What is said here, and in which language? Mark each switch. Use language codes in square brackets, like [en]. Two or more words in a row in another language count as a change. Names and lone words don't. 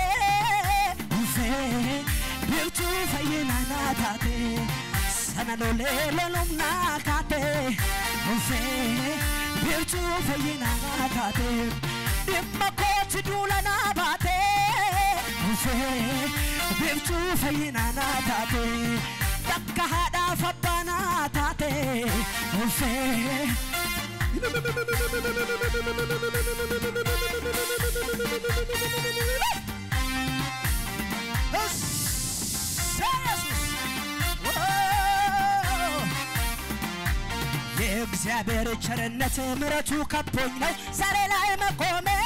[om] ulfee biiftuu fayyinaa naa taate sana lolee lolumnaa kaate ulfee biiftuu fayyinaa naa taate dhimma kooti duula naa baate ulfee biiftuu fayyinaa naa taate bakka haadhaaf abbaa naa taate ulfee [am] የእግዚአብሔር ቸርነት ምሕረቱ ከቦኝ ነው ዛሬ ላይ መቆሜ